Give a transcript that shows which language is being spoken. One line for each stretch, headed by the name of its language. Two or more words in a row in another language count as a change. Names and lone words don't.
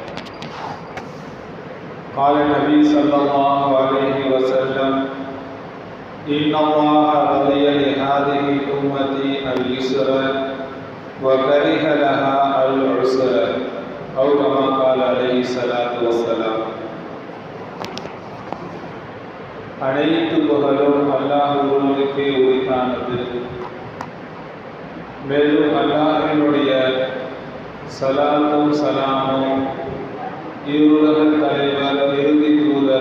Arabic: قال النبي صلى الله عليه وسلم: إن الله رضي لهذه الأمة اليسر وكره لها العسر، أو كما قال عليه الصلاة والسلام.
Tamil: அனைத்து புகழும் அல்லாஹ் ஒருவனுக்கே உரித்தானது. மேலும் அல்லாஹ்வினுடைய ஸலாத்தும் ஸலாமும் இருவுலக தலைவர் இறுதி தூதர்